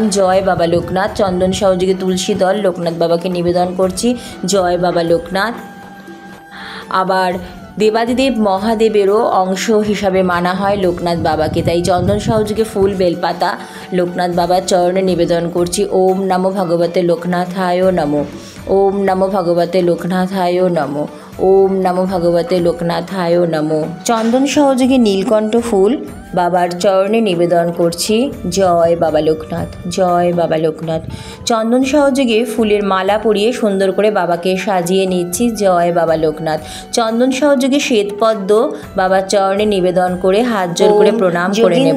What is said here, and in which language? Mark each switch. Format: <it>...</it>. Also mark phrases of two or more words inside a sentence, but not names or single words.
<bn>জয় বাবা লোকনাথ। চন্দন সহযোগে তুলসী দল লোকনাথ বাবাকে নিবেদন করছি। জয় বাবা লোকনাথ। আবার দেবাদিদেব মহাদেবেরও অংশ হিসাবে মানা হয় লোকনাথ বাবাকে, তাই চন্দন সহযোগে ফুল বেলপাতা লোকনাথ বাবার চরণে নিবেদন করছি।</bn> <sa>ওম নমো ভগবতে লোকনাথায় নমো। ওম নমো ভগবতে লোকনাথায় নমো। ওম নমো ভগবতে লোকনাথায় নমো।</sa> <bn>চন্দন সহযোগে নীলকণ্ঠ ফুল বাবার চরণে নিবেদন করছি। জয় বাবা লোকনাথ, জয় বাবা লোকনাথ। চন্দন সহযোগে ফুলের মালা পরিয়ে সুন্দর করে বাবাকে সাজিয়ে নিচ্ছি। জয় বাবা লোকনাথ। চন্দন সহযোগে শ্বেতপদ্ম বাবার চরণে নিবেদন করে হাত জোর করে প্রণাম করে নেব।</bn>